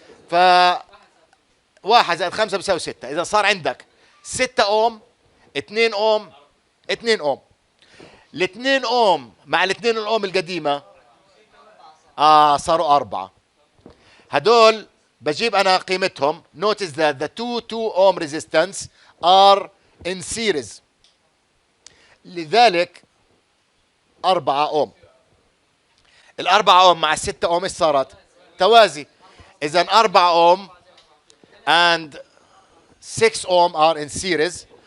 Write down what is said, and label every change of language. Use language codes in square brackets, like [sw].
[ar] ف 1 زائد 5 بيساوي 6. اذا صار عندك 6 اوم 2 اوم 2 اوم. ال 2 اوم مع ال 2 الاوم القديمة صاروا 4. هدول بجيب انا قيمتهم. [en] notice that the 2 ohm resistance are in series. [ar] لذلك 4 اوم. الأربعة اوم مع الستة اوم ايش صارت؟ توازي. اذا 4 اوم [en] and 6 ohm are in series.